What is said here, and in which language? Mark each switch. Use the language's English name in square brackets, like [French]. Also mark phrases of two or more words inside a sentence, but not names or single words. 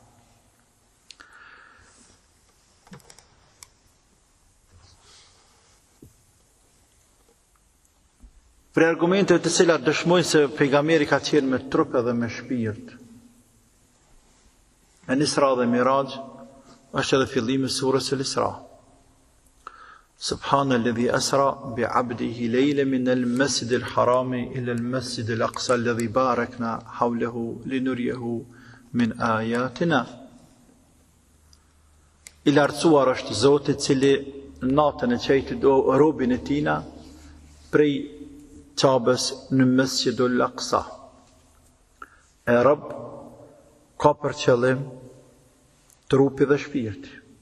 [Albanian] Për argumentet të cilat dëshmojnë se pejgamberi ka qenë me trup edhe me shpirt. Në Isra dhe Miraj, është edhe fillimi i surës Al-Isra. [Arabic] سبحان الذي أسرى بعبده ليلا من المسجد الحرام إلى المسجد الأقصى الذي باركنا حوله لنريه من آياتنا. [Albanian] I lartësuar është Zoti i cili natën e qejti robën e tina prej Qabës në Mesjidul Aqsa. E Rabb ka për qëllim trupi dhe shpirti.